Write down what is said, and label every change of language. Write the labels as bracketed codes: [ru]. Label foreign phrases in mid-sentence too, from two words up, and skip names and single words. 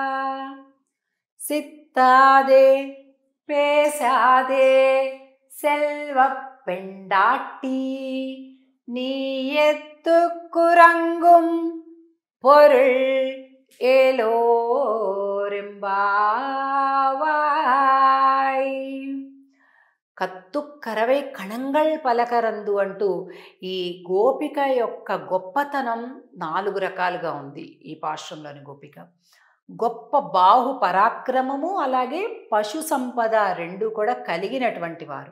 [ta] சித்தாதே பேசாதே செல்வ பெண்டாட்டி, நீ எத்துக்குறங்கும் பொருள் ஏலோரெம்பாவாய். கற்றுக்கறவைக் கணங்கள் பலகறந்து [te] అంటూ ఈ గోపిక యొక్క గొప్పతనం 4 రకాలుగా ఉంది. ఈ పాశ్రంలోని గోపిక గొప్ప బాహు పరాక్రమము అలాగే పశు సంపద 2 కూడా కలిగినటువంటి వారు.